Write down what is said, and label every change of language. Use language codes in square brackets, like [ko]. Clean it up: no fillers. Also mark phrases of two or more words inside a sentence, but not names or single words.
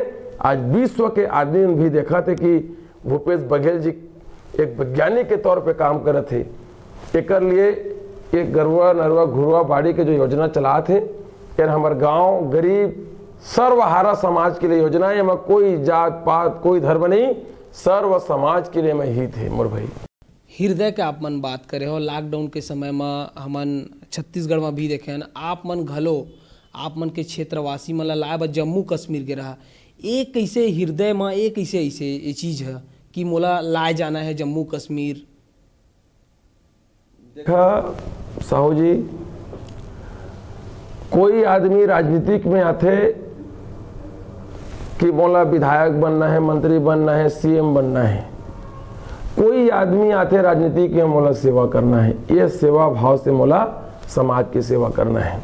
[hne] आज विश्व के आदमी भी देखा थे कि भूपेश बघेल जी एक वैज्ञानिक के तौर पे काम करे थे। एक लिए एक गरवा नरवा घुरवा बाड़ी के जो योजना चला थे, यार हमारे गांव गरीब सर्वहारा समाज के लिए योजना है, कोई जात पात कोई धर्म नहीं, सर्व समाज के लिए मैं ही थे मोर भाई। हृदय के आप मन बात करे हो, लॉकडाउन के समय में हमन छत्तीसगढ़ में भी देखे हैं, आप मन घलो आप मन के क्षेत्रवासी मन लाए बर जम्मू कश्मीर के रहा, एक कैसे हृदय में एक कैसे ऐसे ये चीज है कि मोला लाए जाना है जम्मू कश्मीर। देखा साहू जी, कोई आदमी राजनीतिक में आते कि मोला विधायक बनना है, मंत्री बनना है, सीएम बनना है, कोई आदमी आते राजनीति के मोला सेवा करना है, ये सेवा भाव से मोला समाज की सेवा करना है।